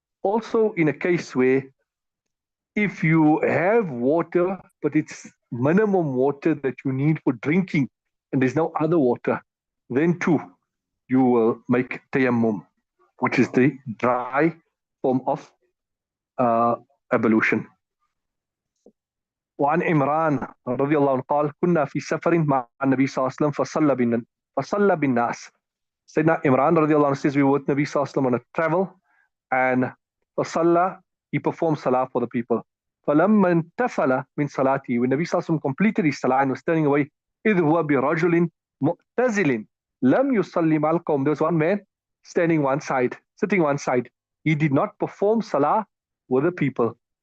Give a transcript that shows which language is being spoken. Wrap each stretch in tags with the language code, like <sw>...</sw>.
<en>Also, in a case where if you have water, but it's minimum water that you need for drinking, and there's no other water, then too, you will make tayammum, which is the dry form of ablution.</en> <ar>وعن عمران رضي الله عنه قال كنا في سفر مع النبي صلى الله عليه وسلم فصلى بالناس.</ar> <en>Sayyidina Imran</en> <ar>رضي الله عنه</ar> <en>says we were with Nabi sallallahu alaihi wasallam on a travel, and</en> <ar>فصلى,</ar> <en>he performed salah for the people.</en> <ar>فلما انتفل من صلاته,</ar> <en>when Nabi sallallahu alaihi wasallam completed his salah and was turning away,</en> <ar>إذ هو برجل مؤتزل لم يصلي مع القوم,</ar> <en>there was one man standing one side, sitting one side. He did not perform salah with the people.</en>